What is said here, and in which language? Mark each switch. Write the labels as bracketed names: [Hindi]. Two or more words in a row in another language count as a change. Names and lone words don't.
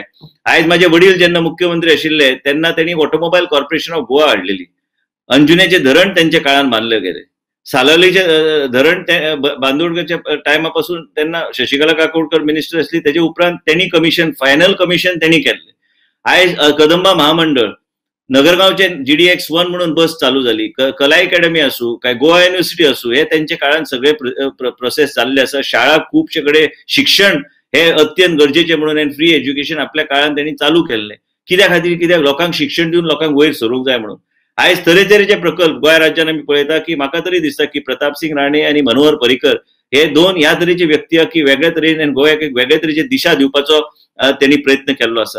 [Konkani] आयज म्हाजे वडील जेन्ना मुख्यमंत्री आशिल्ले तेन्ना त्यांनी ऑटोमोबाईल कॉर्पोरेशन ऑफ गोवा हाडलेली. अंजुनेचे धरण त्यांच्या काळान बांदले गेले. सालावलीचे धरण बांदोडकरच्या टायमा पासून तेन्ना शशिकला काकोडकर मिनिस्टर आसली तेजे उपरांत त्यांनी फायनल कमिशन त्यांनी केल्ले. आयज कदंबा महामंडळ, नगरगावचे GDX1 म्हणून बस चालू झाली, कला अकॅडमी असू काय गोवा युनिव्हर्सिटी असू, हे त्यांच्या काळात सगळे प्रोसेस चालले आसा. शाळा खूपशे कडेन शिक्षण हे अत्यंत गरजेचे म्हणून [English] free education [Konkani] आपल्या काळात त्यांनी चालू केल्ले. कित्या खातीर? कित्याक लोकांक शिक्षण दिवन लोकांक वयर सरूंक जाय म्हणून. आयज तरेतरेचे प्रकल्प गोंय राज्यात आमी पळयता की म्हाका तरी दिसता की प्रताप सिंग राणे आणि मनोहर पर्रीकर हे दोन ह्या तरेचे व्यक्ती की वेगळ्या तरेन गोंयाक एक वेगळ्या तरेची दिशा दिवपाचो त्यांनी प्रयत्न केल्लो आसा.